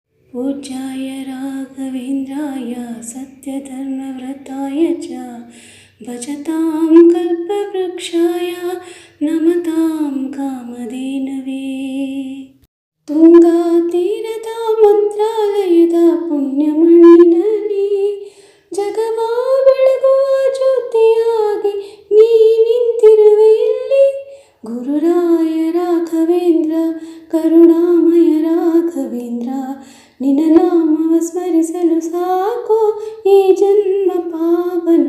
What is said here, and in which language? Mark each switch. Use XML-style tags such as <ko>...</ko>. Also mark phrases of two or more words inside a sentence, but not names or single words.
<sa>पूज्याय राघवेन्द्राय सत्यधर्मव्रताय च भजतां कल्पवृक्षाय नमतां कामधेनवे।</sa> <kn>ತುಂಗಾತೀರದ ಮಂತ್ರಾಲಯದ ಪುಣ್ಯಮಣ್ಣಿನಲ್ಲಿ ಜಗವಾ ಬೆಳಗುವ ಜ್ಯೋತಿಯಾಗಿ ನೀ ನಿಂತಿರುವೆ ಇಲ್ಲಿ. ಗುರುರಾಯ ರಾಘವೇಂದ್ರ ಕರುಣಾಮಯ ರಾಘವೇಂದ್ರ, ನಿನ್ನ ನಾಮವ ಸ್ಮರಿಸಲು ಸಾಕು ಈ ಜನ್ಮ ಪಾವನ.</kn>